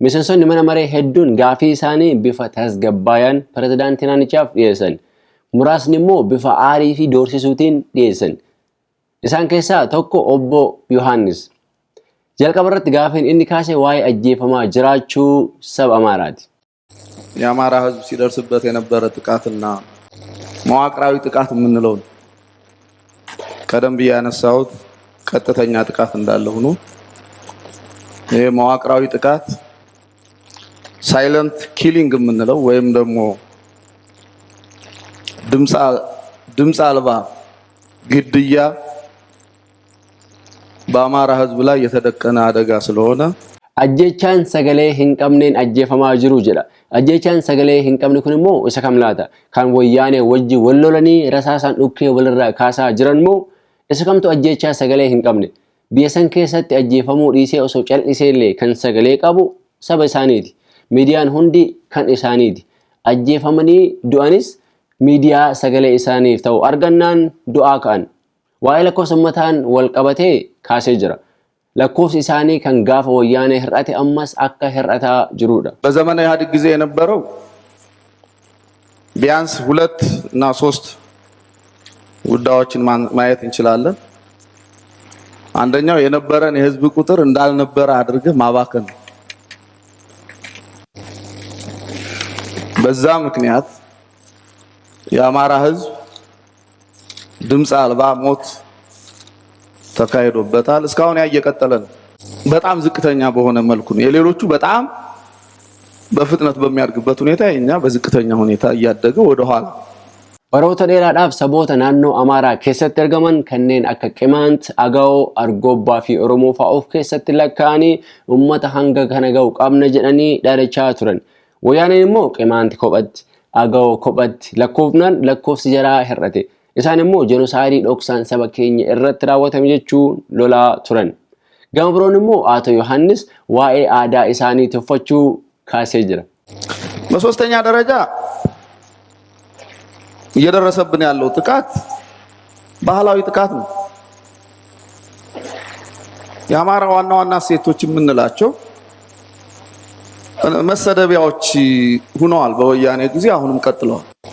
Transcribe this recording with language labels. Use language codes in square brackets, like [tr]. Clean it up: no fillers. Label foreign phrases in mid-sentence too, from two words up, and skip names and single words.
[om] miseensonni mana maree hedduun gaafii isaanii bifa tasgabbaayaan pirezidaantii naannichaaf dhiyeessan. Muraasni immoo bifa aarii fi doorsisuutiin dhiyeessan. Isaan keessaa tokko obbo Yohaannis. jalqaba irratti gaafiin inni kaasee waa'ee ajjeefamaa jiraachuu saba Amaaraati. [am] የአማራ ህዝብ ሲደርስበት የነበረ ጥቃትና መዋቅራዊ ጥቃት የምንለው ቀደም ብዬ ያነሳሁት ቀጥተኛ ጥቃት እንዳለ ሆኖ ይሄ መዋቅራዊ ጥቃት [en] silent killing [am] የምንለው ወይም ደግሞ ድምጽ አልባ ግድያ በአማራ ህዝብ ላይ የተደቀነ አደጋ ስለሆነ [om] ajjechaan sagalee hin qabneen ajjeefamaa jiru jedha. Ajjechaan sagalee hin qabne kun immoo isa kam laata? Kan wayyaanee wajji wallolanii rasaasaan dhukkee walirraa kaasaa jiran moo isa kamtu ajjechaa sagalee hin qabne? Biyya san keessatti ajjeefamuu dhiisee osoo cal'isee illee kan sagalee qabu saba isaaniiti. Miidiyaan hundi kan isaaniiti. Ajjeefamanii du'anis miidiyaa sagalee isaaniif ta'u argannaan du'aa ka'an. Waa'ee lakkoofsa ummataan wal qabatee kaasee jira. lakkoofsi isaanii kan gaafa wayyaanee hir'ate ammas akka hir'ataa jirudha. [am] በዘመነ ኢህአዴግ ጊዜ የነበረው ቢያንስ 2 እና 3 ጉዳዮችን ማየት እንችላለን። አንደኛው የነበረን የህዝብ ቁጥር እንዳልነበረ አድርገህ ማባከን ነው። በዛ ምክንያት የአማራ ህዝብ ድምጽ አልባ ሞት ተካሂዶበታል። እስካሁን ያየቀጠለ ነው። በጣም ዝቅተኛ በሆነ መልኩ ነው። የሌሎቹ በጣም በፍጥነት በሚያድግበት ሁኔታ የኛ በዝቅተኛ ሁኔታ እያደገ ወደ ኋላ [om] Baroota dheeraadhaaf saboota naannoo Amaaraa keessatti argaman kanneen akka Qimaant, Agaw, Argobbaa fi Oromoo fa'aa of keessatti lakkaa'anii uummata hanga kana ga'u qabna jedhanii dhaadachaa turan. Wayyaaneen immoo Qimaant kophatti, Agaw kophatti lakkoofnaan lakkoofsi jaraa hir'ate. Isaan immoo jenosaayidii dhoksaan saba keenya irratti raawwatame jechuun lolaa turan. Gama biroon immoo Aato Yohaannis waa'ee aadaa isaanii tuffachuu kaasee jira. [am] በሶስተኛ ደረጃ እየደረሰብን ያለው ጥቃት ባህላዊ ጥቃት ነው። የአማራ ዋና ዋና ሴቶች የምንላቸው መሰደቢያዎች ሆነዋል። በወያኔ ጊዜ አሁንም ቀጥለዋል።